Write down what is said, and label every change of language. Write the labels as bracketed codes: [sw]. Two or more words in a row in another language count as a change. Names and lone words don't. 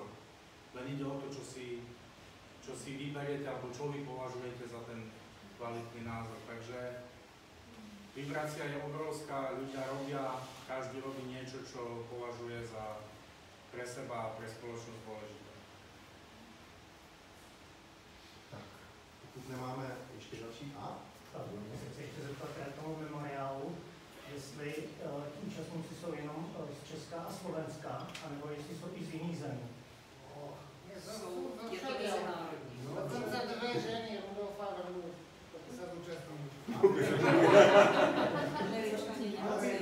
[sk] Len ide o to, čo si vyberiete alebo čo vy považujete za ten kvalitný názor. Takže vibrácia je obrovská, ľudia robia, každý robí niečo, čo považuje za pre seba a pre spoločnosť dôležité. [cs] Tak, pokud nemáme ještě další Pardon, já jsem se chtěl zeptat k tomu memoriálu, jestli ti účastníci jsou jenom z Česka a Slovenska, anebo jestli jsou i z jiných zemí. Je to mezinárodní. [sk] Dokonce dve ženy, Rudolfa a Vrbu, sa zúčastňujú. Američani neboli.